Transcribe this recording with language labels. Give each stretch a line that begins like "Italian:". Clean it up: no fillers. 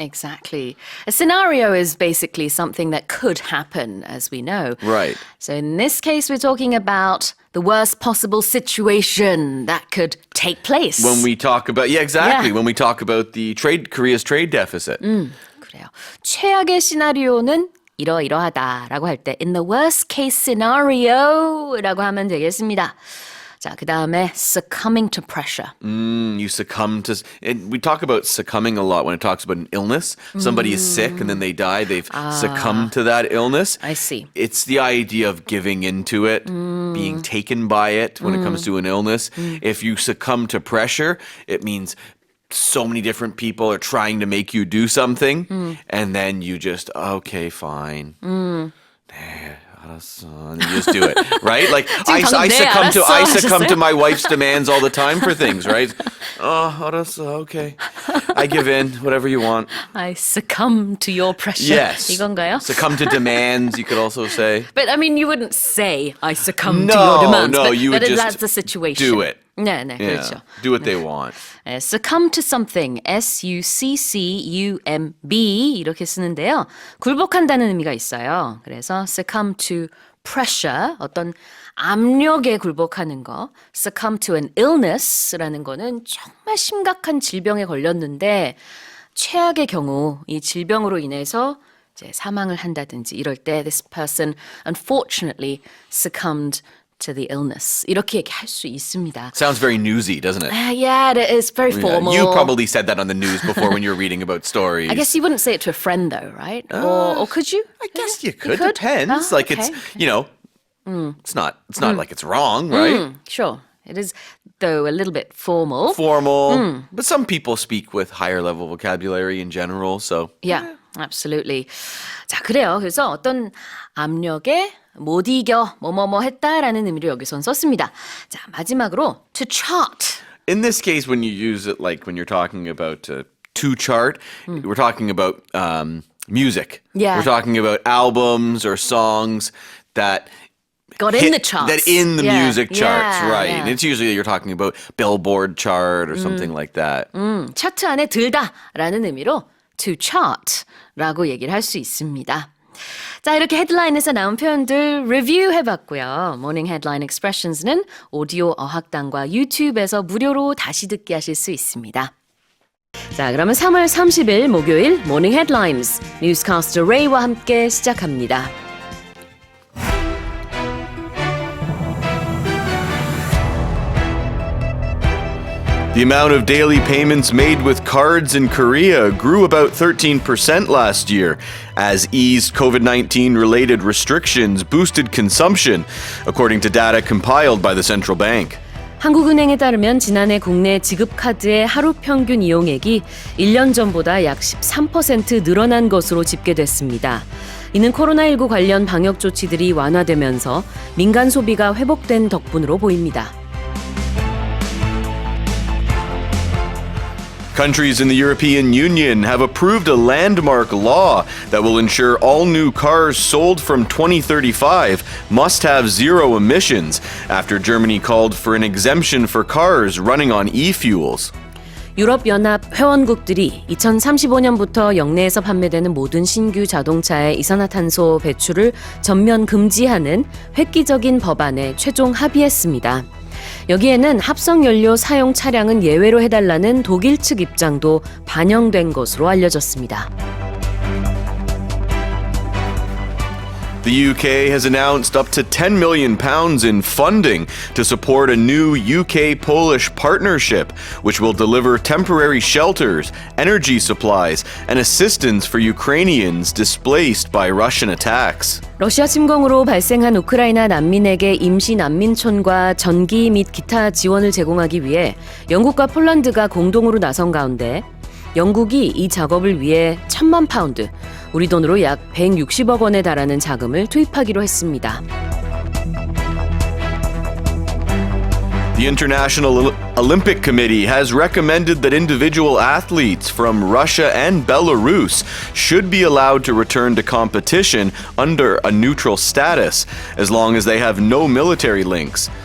English: Exactly. A scenario is basically something that could happen, as we know. Right. So in this case, we're talking about the worst possible situation that could take place. When we talk about, exactly. Yeah. When we talk about the Korea's trade deficit.
Korean: 그래요. 최악의 시나리오는 이러이러하다라고 할 때
English: in the worst case scenario
Korean: 라고 하면 되겠습니다. 자, 그 다음에
English: succumbing to pressure. You succumb to, and we talk about succumbing a lot when it talks about an illness. Somebody is sick and then they die. They've succumbed to that illness. I see. It's the idea of giving into it, being taken by it when it comes to an illness. If you succumb to pressure, it means so many different people are trying to make you do something, and then you just, okay, fine. And you just do it, right? Like I succumb to my wife's demands all the time for things, right? Okay. I give in, whatever you want. I succumb to your pressure. Yes.
Korean: 이건가요?
English: Succumb to demands, you could also say. But I mean, you wouldn't say I succumb to your demands. No, but, you would but just that's the situation. do it.
Korean: 네,
English: Yeah.
Korean: 그렇죠.
English: Do what they want. Succumb to something, S-U-C-C-U-M-B
Korean: 이렇게 쓰는데요. 굴복한다는 의미가 있어요. 그래서
English: succumb to pressure,
Korean: 어떤 압력에 굴복하는 거.
English: Succumb to an illness
Korean: 라는 거는 정말 심각한 질병에 걸렸는데 최악의 경우 이 질병으로 인해서 이제 사망을 한다든지 이럴 때
English: this person unfortunately succumbed to the illness.
Korean: 이렇게 얘기할 수 있습니다.
English: Sounds very newsy, doesn't it? Yeah, it is very formal. You probably said that on the news before when you were reading about stories. I guess you wouldn't say it to a friend though, right? Or could you? I guess you could. could? Depends. Oh, like it's, you know, it's not like it's wrong, right? Sure. It is, though, a little bit formal. Formal. But some people speak with higher level vocabulary in general, so. Yeah, absolutely.
Korean: 자, 그래요. 그래서 어떤 압력에 못 이겨, 뭐뭐뭐 했다라는 의미로 여기선 썼습니다. 자, 마지막으로 to chart.
English: In this case, when you use it, like when you're talking about to chart, we're talking about music. Yeah. We're talking about albums or songs that Got in the charts. That in the music charts, Yeah, right. yeah. And it's usually you're talking about Billboard chart or something like that.
Korean: 차트 안에 들다라는 의미로 to chart라고 얘기를 할 수 있습니다. 자, 이렇게 헤드라인에서 나온 표현들 리뷰 해봤고요. 모닝 헤드라인 expressions는 오디오 어학당과 유튜브에서 무료로 다시 듣기 하실 수 있습니다. 자, 그러면 3월 30일 목요일 모닝 헤드라인스 뉴스캐스터 레이와 함께 시작합니다.
English: The amount of daily payments made with cards in Korea grew about 13% last year as eased COVID-19 related restrictions boosted consumption, according to data compiled by the central bank.
Korean: 한국은행에 따르면 지난해 국내 지급카드의 하루 평균 이용액이 1년 전보다 약 13% 늘어난 것으로 집계됐습니다. 이는 코로나19 관련 방역 조치들이 완화되면서 민간 소비가 회복된 덕분으로 보입니다.
English: Countries in the European Union have approved a landmark law that will ensure all new cars sold from 2035 must have zero emissions after Germany called for an exemption for cars running on e-fuels.
Korean: 유럽연합 회원국들이 2035년부터 역내에서 판매되는 모든 신규 자동차의 이산화탄소 배출을 전면 금지하는 획기적인 법안에 최종 합의했습니다. 여기에는 합성연료 사용 차량은 예외로 해달라는 독일 측 입장도 반영된 것으로 알려졌습니다.
English: The UK has announced up to £10 million in funding to support a new UK-Polish partnership, which will deliver temporary shelters, energy supplies, and assistance for Ukrainians displaced by Russian attacks.
Korean: 러시아 침공으로 발생한 우크라이나 난민에게 임시 난민촌과 전기 및 기타 지원을 제공하기 위해 영국과 폴란드가 공동으로 나선 가운데 영국이 이 작업을 위해 1,000만 파운드, 우리 돈으로 약 160억 원에 달하는 자금을 투입하기로 했습니다.
English: The International Olympic Committee has recommended that individual athletes from Russia and Belarus should be allowed to return to competition under a neutral status, as long as they have no military links.